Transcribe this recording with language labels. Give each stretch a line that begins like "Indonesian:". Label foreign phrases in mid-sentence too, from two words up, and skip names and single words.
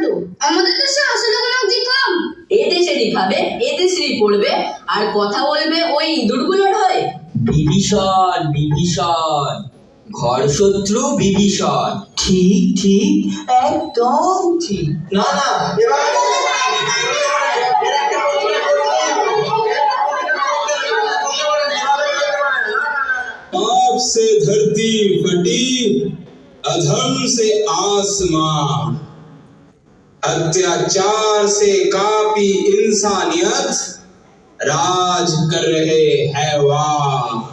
Bangla: আমাদের দেশে আসলে কোনো দিক কম। এ দেশেরই খাবে, এ দেশেরই পড়বে, আর কথা বলবে ওই ইঁদুরগুলোর হয়ে। বিভীষণ ঘর শত্রু বিভীষণ। ঠিক ঠিক, একদম ঠিক। না না,
Hindi: पाप से धरती फटी, अधर्म से आसमां, अत्याचार से कापी इंसानियत, राज कर रहे हैवान।